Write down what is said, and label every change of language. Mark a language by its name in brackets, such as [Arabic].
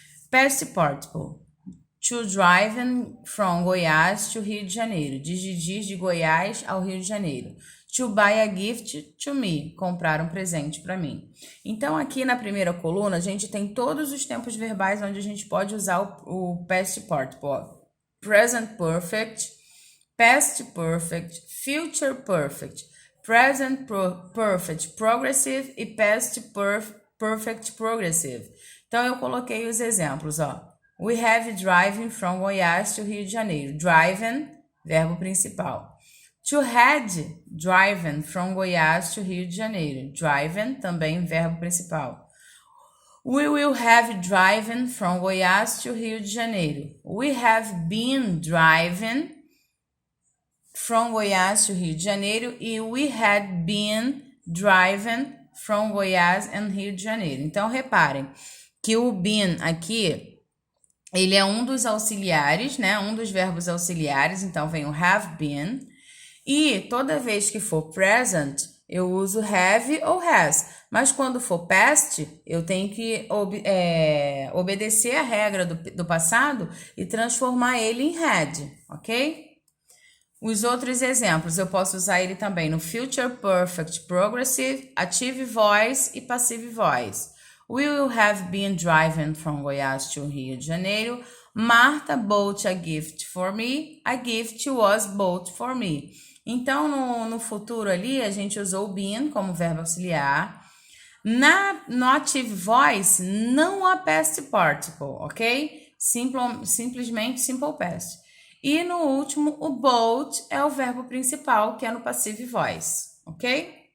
[English] Past participle. To drive from Goiás to Rio de Janeiro. [Portuguese] Dirigir de Goiás ao Rio de Janeiro. [English] To buy a gift to me. [Portuguese] Comprar um presente para mim. Então, aqui na primeira coluna, a gente tem todos os tempos verbais onde a gente pode usar o past participle. [English] Present perfect, past perfect, future perfect, present perfect progressive e past perfect progressive. [Portuguese] Então, eu coloquei os exemplos, ó. [English] We have driven from Goiás to Rio de Janeiro. Driven, [Portuguese] verbo principal. [English] To had driven from Goiás to Rio de Janeiro. [Portuguese] Driven, também verbo principal. [English] We will have driven from Goiás to Rio de Janeiro. We have been driving from Goiás to Rio de Janeiro. [Portuguese] E [English] we had been driving from Goiás and Rio de Janeiro. [Portuguese] Então, reparem que o been aqui, ele é um dos auxiliares, né? Um dos verbos auxiliares, então vem o have been. E toda vez que for present, eu uso have ou has. Mas quando for past, eu tenho que obedecer a regra do passado e transformar ele em had, ok? Os outros exemplos, eu posso usar ele também no future perfect progressive, active voice e passive voice. [English] We will have been driving from Goiás to Rio de Janeiro. Martha bought a gift for me. A gift was bought for me. [Portuguese] Então, no futuro ali, a gente usou o been como verbo auxiliar. No active voice, não há past participle, ok? Simplesmente simple past. E no último, o bought é o verbo principal, que é no passive voice, ok?